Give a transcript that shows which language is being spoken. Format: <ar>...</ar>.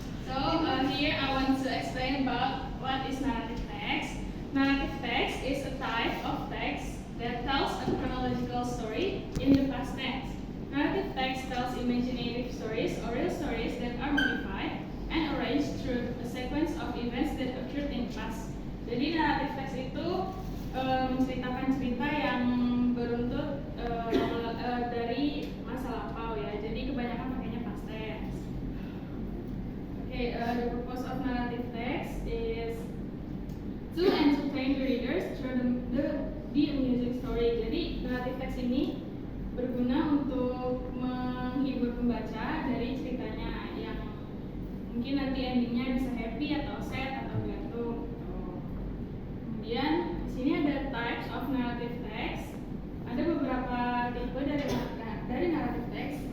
<en>So here I want to explain about what is narrative text. Narrative text is a type of text that tells a chronological story in the past tense. Narrative text tells imaginative stories or real stories that are modified and arranged through a sequence of events that occurred in the past.</en> <id>Jadi narrative text itu menceritakan cerita yang beruntut dari masa lampau ya. Jadi kebanyakan pakainya past tense.</id> <en>Okay, the purpose of narrative text is to entertain the readers through the amusing story.</en> <id>Jadi narrative text ini berguna untuk menghibur pembaca dari ceritanya yang mungkin nanti endingnya bisa happy atau sad atau gantung. Kemudian di sini ada</id> <en>types of narrative text.</en> <id>Ada beberapa tipe dari narrative text.</id>